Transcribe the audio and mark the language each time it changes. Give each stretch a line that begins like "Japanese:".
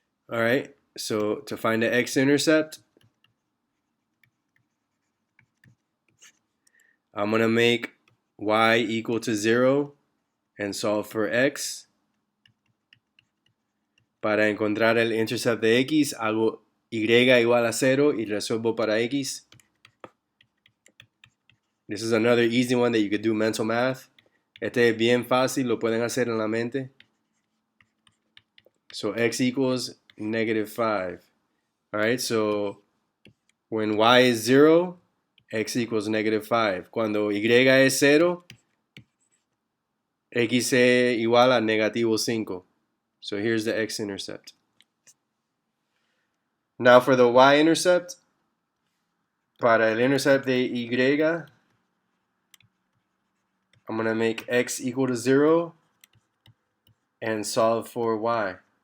English: All right, so to find the x-intercept, I'm going to make y equal to 0 and solve for x.
Spanish: Para encontrar el intercept de x, hago y igual a 0 y resuelvo para x.
English: This is another easy one that you could do mental math.
Spanish: Este es bien fácil, lo pueden hacer en la mente.
English: So x equals negative 5. All right, so when y is 0, x equals negative 5.
Spanish: Cuando y es 0, x es igual a negativo 5.
English: So here's the x-intercept. Now for the y-intercept,
Spanish: para el intercept de y,
English: I'm going to make x equal to 0 and solve for y.